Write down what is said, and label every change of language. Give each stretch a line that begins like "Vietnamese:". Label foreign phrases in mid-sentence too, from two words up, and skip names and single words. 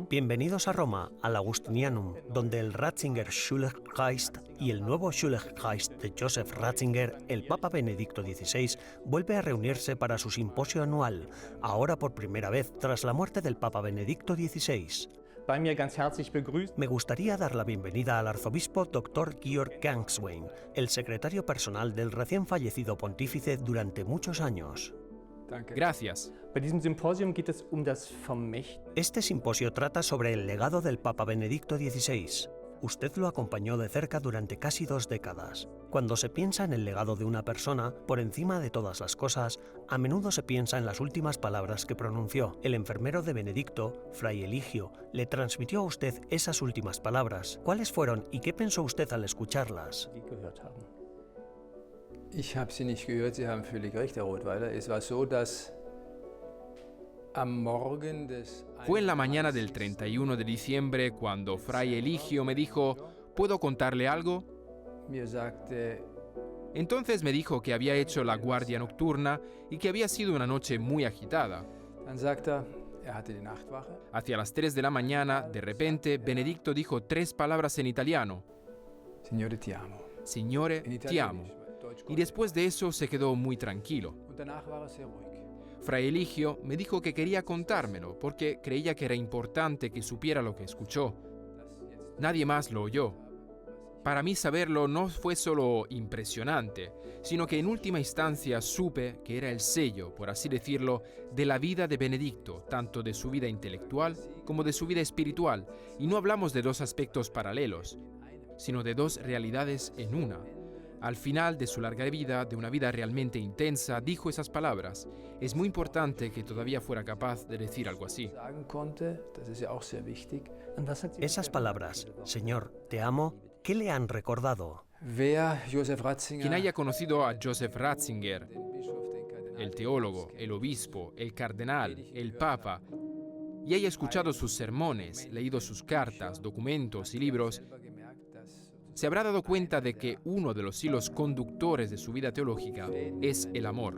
Spanish: Bienvenidos a Roma, al Augustinianum, donde el Ratzinger Schulgeist y el nuevo Schulgeist de Joseph Ratzinger, el Papa Benedicto XVI, vuelve a reunirse para su simposio anual, ahora por primera vez tras la muerte del Papa Benedicto XVI.
German: bei mir ganz herzlich begrüßen.
Spanish: Me gustaría dar la bienvenida al arzobispo Dr. Georg Gangswein, el secretario personal del recién fallecido pontífice durante muchos años. Gracias.
German: Bei diesem Symposium geht es das Vermächtnis.
Spanish: Este simposio trata sobre el legado del Papa Benedicto XVI. Usted lo acompañó de cerca durante casi 2 décadas. Cuando se piensa en el legado de una persona, por encima de todas las cosas, a menudo se piensa en las últimas palabras que pronunció. El enfermero de Benedicto, Fray Eligio, le transmitió a usted esas últimas palabras. ¿Cuáles fueron y qué pensó usted al escucharlas?
German: Ich habe sie nicht gehört, Sie haben völlig recht, Herr Rothweiler. Es war so, dass am Morgen des...
Spanish: Fue en la mañana del 31 de diciembre cuando Fray Eligio me dijo, ¿puedo contarle algo?
German: Mir sagte,
Spanish: Entonces me dijo que había hecho la guardia nocturna y que había sido una noche muy agitada.
German: dann sagte er hatte die Nachtwache.
Spanish: Hacia las 3 de la mañana, de repente, Benedicto dijo 3 palabras en italiano.
Italian: Signore ti amo. Signore,
German: In
Italian: ti amo.
German: Italienisch, Deutsch
Spanish: Y después de eso se quedó muy tranquilo.
German: Und danach war er sehr ruhig.
Spanish: Fray Eligio me dijo que quería contármelo porque creía que era importante que supiera lo que escuchó. Nadie más lo oyó. Para mí saberlo no fue solo impresionante, sino que en última instancia supe que era el sello, por así decirlo, de la vida de Benedicto, tanto de su vida intelectual como de su vida espiritual. Y no hablamos de 2 aspectos paralelos, sino de 2 realidades en una. Al final de su larga vida, de una vida realmente intensa, dijo esas palabras. Es muy importante que todavía fuera capaz de decir algo así.
German: Sagen konnte, das ist ja auch sehr wichtig.
Spanish: Esas palabras, Señor, te amo, ¿qué le han recordado?
German: Wer Josef Ratzinger,
Spanish: Quien haya conocido a Joseph Ratzinger,
German: den Bischof, den Kardinal,
Spanish: el teólogo, el obispo, el cardenal, el papa, y haya escuchado sus sermones, leído sus cartas, documentos y libros,
German: selber gemerkt, dass
Spanish: se habrá dado cuenta de que uno de los hilos conductores de su vida teológica es el amor.